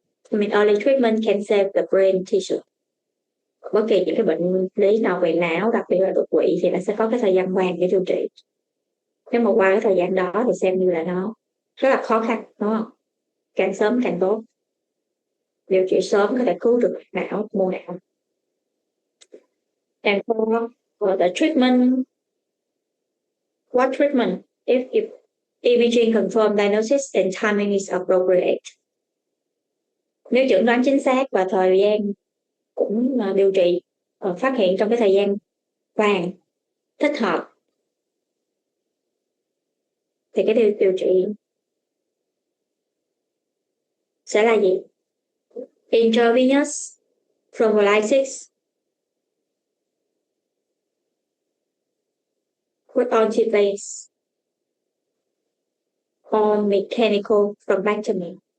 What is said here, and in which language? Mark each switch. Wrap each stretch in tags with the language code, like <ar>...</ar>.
<en>I mean, early treatment can save the brain tissue.</en> <vi>Bất kỳ những cái bệnh lý nào về não, đặc biệt là đột quỵ, thì nó sẽ có cái thời gian vàng để điều trị. Nếu mà qua cái thời gian đó thì xem như là nó rất là khó khăn, đúng không? Càng sớm càng tốt. Điều trị sớm có thể cứu được não, mô não.</vi> <en>And for the treatment, what treatment? If imaging confirmed diagnosis and timing is appropriate.</en> <vi>Nếu chẩn đoán chính xác và thời gian cũng điều trị phát hiện trong cái thời gian vàng thích hợp thì cái điều trị sẽ là gì?</vi> <en>Intravenous thrombolysis with antiplase or mechanical thrombectomy.</en>